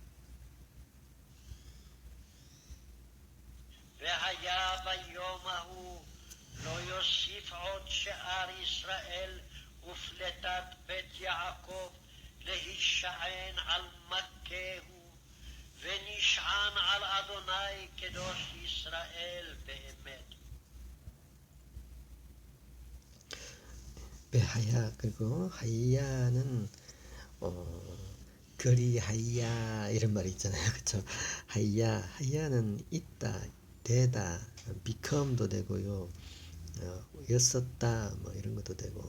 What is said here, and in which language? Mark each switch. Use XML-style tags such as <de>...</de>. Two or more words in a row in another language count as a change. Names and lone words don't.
<he>והיה ביום ההוא לא יוסיף עוד שאר ישראל ופלטת בית יעקב להישען על מכהו, ונשען על אדוני קדוש ישראל באמת.</he> <ko>하야 그리고 하야는 그리 하야 이런 말이 있잖아요, 그렇죠? 하야는 있다, 되다, become도 되고요, 였었다 뭐 이런 것도 되고.</ko>